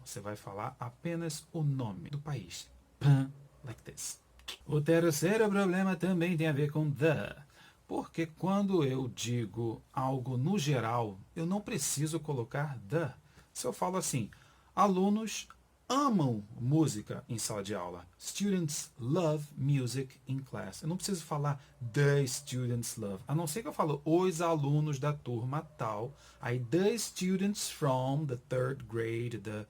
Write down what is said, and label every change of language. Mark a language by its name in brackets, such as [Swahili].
[Portuguese] Você vai falar apenas o nome do país. [English] Like this. [Portuguese] O terceiro problema também tem a ver com the, porque quando eu digo algo no geral, eu não preciso colocar the. Se eu falo assim, alunos amam música em sala de aula. [English] Students love music in class. [Portuguese] Eu não preciso falar [English] the students love. [Portuguese] A não ser que eu falo os alunos da turma tal. [English] Aí the students from the third grade.